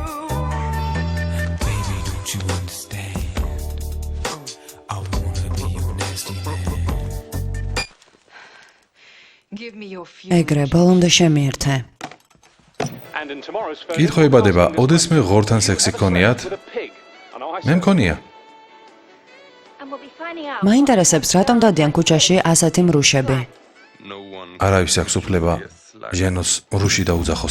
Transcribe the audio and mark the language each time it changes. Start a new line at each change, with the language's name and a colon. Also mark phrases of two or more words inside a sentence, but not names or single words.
English: Baby, don't you understand? I wanna be your nasty man. Give me your few.
Georgian: ეგრე ბოლომდე შემიერთე. კითხვა იბადება, ოდესმე ღორთან სექსი გქონიათ? მე მქონია. მაინტერესებს, რატომ დადიან ქუჩაში ასეთი მრუშები? არავის აქვს უფლება ჟენოს რუში დაუძახოს.